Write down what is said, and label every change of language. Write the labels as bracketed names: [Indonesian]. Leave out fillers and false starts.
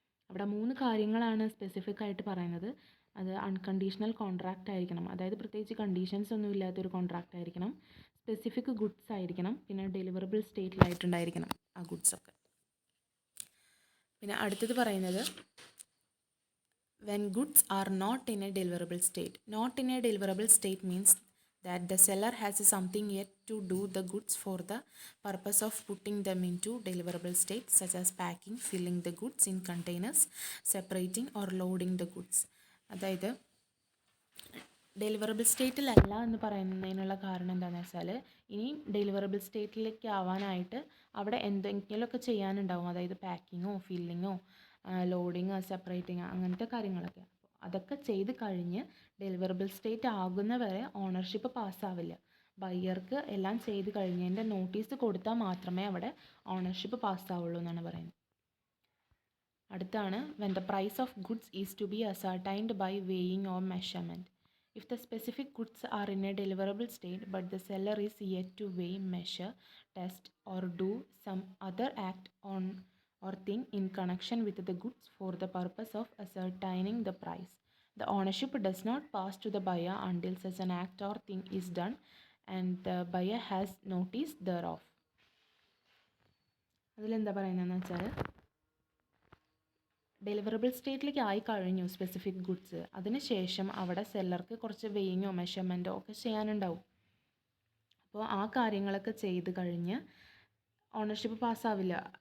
[Malayalam] അവിടെ 3 കാര്യങ്ങളാണ് സ്പെസിഫിക് ആയിട്ട് പറയുന്നത്. അത് അൺകണ്ടീഷണൽ കോൺട്രാക്റ്റ് ആയിരിക്കണം, അതായത് പ്രത്യേകിച്ച് കണ്ടീഷൻസ് ഒന്നും ഇല്ലാത്തൊരു കോൺട്രാക്റ്റ് ആയിരിക്കണം, സ്പെസിഫിക് ഗുഡ്സ് ആയിരിക്കണം, പിന്നെ ഡെലിവറബിൾ സ്റ്റേറ്റിലായിട്ടുണ്ടായിരിക്കണം ആ ഗുഡ്സൊക്കെ. പിന്നെ അടുത്തത് പറയുന്നത് [English] When goods are not in a deliverable state. Not in a deliverable state means that the seller has something yet to do the goods for the purpose of putting them into deliverable state, such as packing, filling the goods in containers, separating or loading the goods. [Malayalam] അതായത് deliverable സ്റ്റേറ്റിലല്ല എന്ന് പറയുന്നതിനുള്ള കാരണം എന്താണെന്ന് വെച്ചാൽ ഇനി deliverable സ്റ്റേറ്റിലേക്ക് ആവാനായിട്ട് അവിടെ എന്തെങ്കിലുമൊക്കെ ചെയ്യാനുണ്ടാവും. അതായത് പാക്കിങ്ങോ ഫില്ലിങ്ങോ ലോഡിങ്ങോ സെപ്പറേറ്റിങ്ങോ അങ്ങനത്തെ കാര്യങ്ങളൊക്കെ. അതൊക്കെ ചെയ്ത് കഴിഞ്ഞ് ഡെലിവറബിൾ സ്റ്റേറ്റ് ആകുന്നവരെ ഓണർഷിപ്പ് പാസ്സാവില്ല. ബയ്യർക്ക് എല്ലാം ചെയ്ത് കഴിഞ്ഞതിൻ്റെ നോട്ടീസ് കൊടുത്താൽ മാത്രമേ അവിടെ ഓണർഷിപ്പ് പാസ്സാവുള്ളൂ എന്നാണ് പറയുന്നത്. [English] അടുത്താണ് when the price of goods is to be ascertained by weighing or measurement. If the specific goods are in a deliverable state but the seller is yet to weigh, measure, test or do some other act on or thing in connection with the goods for the purpose of ascertaining the price, the ownership does not pass to the buyer until such an act or thing is done and the buyer has notice thereof. [Malayalam] അതിലെന്താ പറയുന്നതെന്ന് വെച്ചാൽ deliverable സ്റ്റേറ്റിലേക്ക് ആയി കഴിഞ്ഞു specific goods, അതിനുശേഷം അവിടെ സെല്ലർക്ക് കുറച്ച് വെയിങ്ങോ മെഷർമെൻറ്റോ ഒക്കെ ചെയ്യാനുണ്ടാവും. അപ്പോൾ ആ കാര്യങ്ങളൊക്കെ ചെയ്ത് കഴിഞ്ഞ് ഓണർഷിപ്പ് പാസ്സാവില്ല.